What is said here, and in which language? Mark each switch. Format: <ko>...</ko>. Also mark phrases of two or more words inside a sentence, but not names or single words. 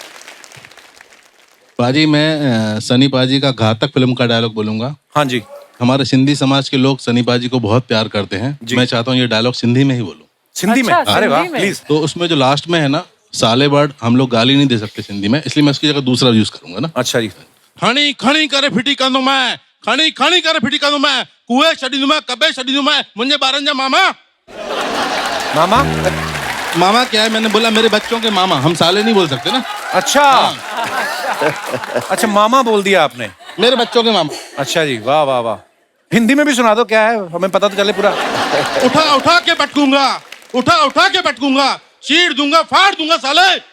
<hi>पाजी, मैं सनी पाजी का घातक फिल्म का डायलॉग बोलूंगा। हाँ जी। हमारे सिंधी समाज के लोग सनी पाजी को बहुत प्यार करते हैं। मैं चाहता हूँ ये डायलॉग सिंधी में ही बोलूं। सिंधी में? अरे वाह, प्लीज। तो उसमें जो लास्ट में है ना, साले बर्ड, हम लोग गाली नहीं दे सकते सिंधी में, इसलिए मैं उसकी जगह दूसरा यूज करूंगा ना। अच्छा जी।</hi> <sd>खणी खणी करे फिटी कंदो मैं, खणी खणी करे फिटी कंदो मैं, कुएं छॾींदो मैं, कबे छॾींदो मैं, मुंहिंजे ॿारनि जा मामा।</sd> <hi>मामा? मामा क्या है, मैंने बोला मेरे बच्चों के मामा, हम साले नहीं बोल सकते ना। अच्छा अच्छा, मामा बोल दिया आपने। मेरे बच्चों के मामा। अच्छा जी, वाह वाह वाह। हिंदी में भी सुना दो, क्या है, हमें पता तो चले पूरा। उठा उठा के पटकूंगा, उठा उठा के पटकूंगा, चीर दूंगा, फाड़ दूंगा साले।</hi>